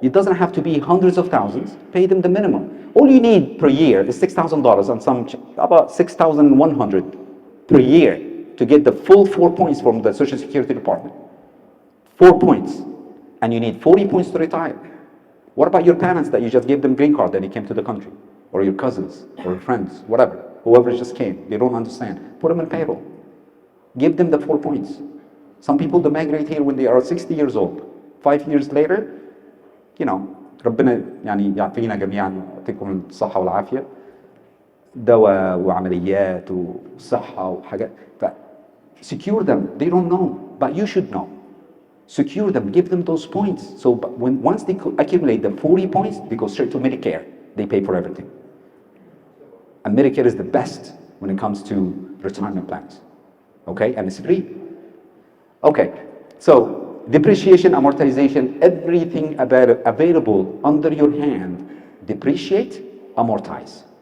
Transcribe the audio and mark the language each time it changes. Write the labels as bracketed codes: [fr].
[en] It doesn't have to be hundreds of thousands. Pay them the minimum. All you need per year is $6,000 and about $6,100 per year to get the full 4 points from the Social Security Department. 4 points. And you need 40 points to retire. What about your parents that you just gave them green card that they came to the country? Or your cousins, or your friends, whatever. Whoever just came, they don't understand. Put them in payroll. Give them the 4 points. Some people they migrate here when they are 60 years old. 5 years later, you know, [ar] ربنا يعني يعطينا جميعا يعطيكم الصحة والعافية. دواء وعمليات وصحة وحاجات. [en] Secure them. They don't know, but you should know. Secure them. Give them those points. So once they accumulate the 40 points, they go straight to Medicare. They pay for everything. And Medicare is the best when it comes to retirement plans. Okay, and it's free. Okay, so depreciation, amortization, everything available under your hand, depreciate, amortize.